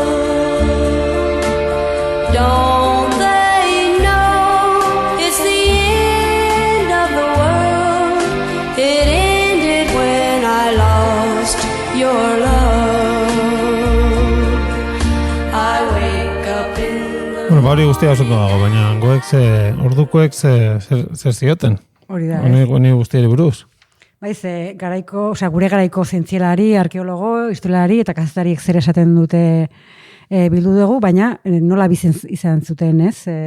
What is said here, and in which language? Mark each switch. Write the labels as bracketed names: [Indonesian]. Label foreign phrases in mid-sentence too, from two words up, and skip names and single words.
[English] Don't they know it's the end of the world? It ended when I lost your love. I wake up in the [Basque] Bueno, hori guztia osondo dago, baina ordukoek zer zioten? Hori da, Honi guztiari buruz. Bai, gure garaiko zientzialari, arkeologo, historialari eta kazetariek zer esaten dute bildu dugu, baina nola bizen izan zuten, ez?